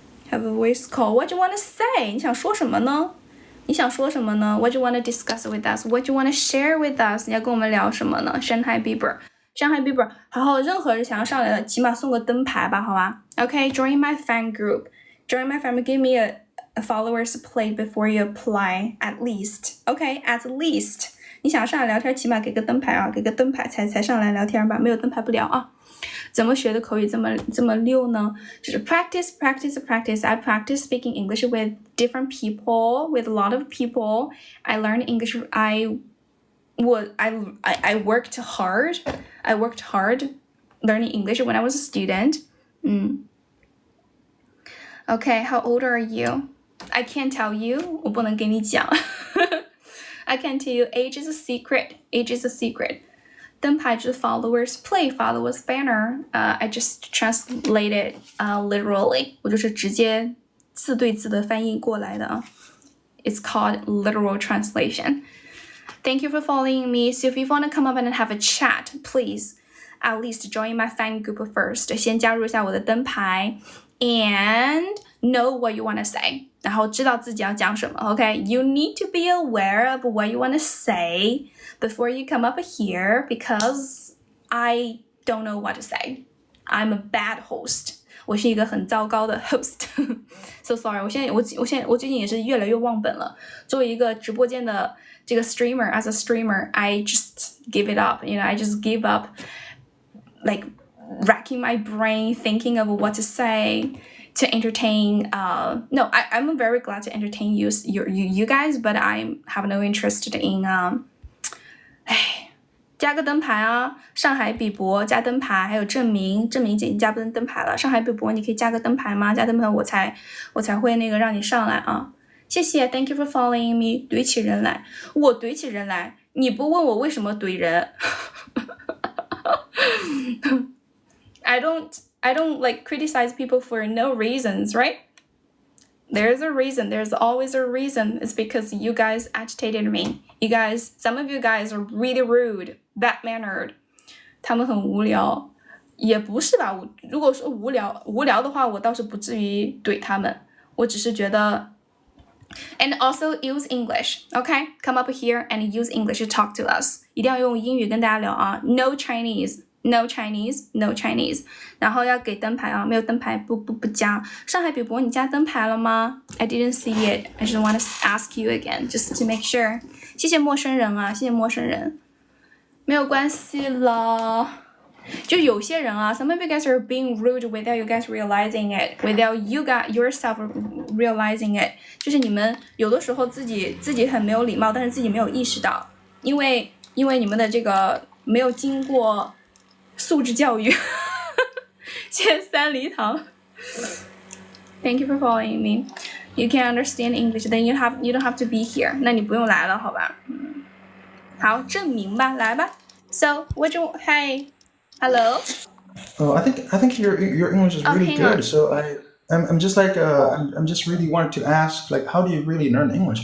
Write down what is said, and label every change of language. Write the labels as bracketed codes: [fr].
[en] Have a voice call. What do you want to say? [zh] 你想说什么呢？ [en] What do you want to discuss with us? What do you want to share with us? [zh] 你要跟我们聊什么呢？上海 Bieber， 好，任何人想要上来的，起码送个灯牌吧，好吧 ？ [en] Okay, join my fan group. Give me a followers plate before you apply, at least. Okay, at least. [zh] 你想上来聊天，起码给个灯牌啊，给个灯牌才上来聊天吧，没有灯牌不聊啊。怎么学的口语这么溜呢？ [en] 就是 practice. I practice speaking English with different people, with a lot of people. I learned English. I worked hard. I worked hard learning English when I was a student. Okay, how old are you? I can't tell you. [zh] 我不能给你讲。 [en] I can't tell you. Age is a secret. 灯牌就是 followers play, followers banner. I just translate it literally. [zh] 我就是直接字对字的翻译过来的啊。 [en] It's called literal translation. Thank you for following me. So if you want to come up and have a chat, please at least join my fan group first. [zh] 先加入一下我的灯牌 [en] and know what you want to say. [zh] 然后知道自己要讲什么 [en] Okay, you need to be aware of what you want to say before you come up here because I don't know what to say. I'm a bad host. [zh] 我是一个很糟糕的 host. [en] So sorry. [zh] 我最近也是越来越忘本了。作为一个直播间的这个 [en] streamer, as a streamer, I just give it up. I just give up, like racking my brain, thinking of what to say to entertain. No, I'm very glad to entertain you guys, but I have no interest in. [zh] 加个灯牌啊！上海比伯加灯牌，还有证明姐已经加灯牌了。上海比伯，你可以加个灯牌吗？加灯牌我才会那个让你上来啊！ [en] 谢谢 ，Thank you for following me。 [zh] 怼起人来，我怼起人来，你不问我为什么怼人？ [en] I don't like criticize people for no reasons, right? There's a reason. There's always a reason. It's because you guys agitated me. Some of you guys are really rude, bad-mannered. [zh] 他们很无聊，也不是吧？如果说无聊的话，我倒是不至于怼他们。我只是觉得 [en] ，and also use English, okay? Come up here and use English to talk to us. [zh] 一定要用英语跟大家聊啊 ！ [en] No Chinese, no Chinese, no Chinese. [zh] 然后要给灯牌啊，没有灯牌不加。上海比伯，你加灯牌了吗 ？ [en] I didn't see it. I just want to ask you again, just to make sure. [zh] 谢谢陌生人啊，谢谢陌生人。没有关系了。就有些人啊 [en] some of you guys are being rude without you guys realizing it, without you got yourself realizing it. [zh] 就是你们有的时候自己很没有礼貌，但是自己没有意识到，因为你们的这个没有经过素质教育。谢谢三梨堂。 [en] Thank you for following me. You can understand English, then you don't have to be here. [zh] 那你不用来了，好吧？好，证明吧，来吧。 [en] So, hey, hello. Oh, I think your English is really good. So I'm just like I'm just really wanted to ask, like, how do you really learn English?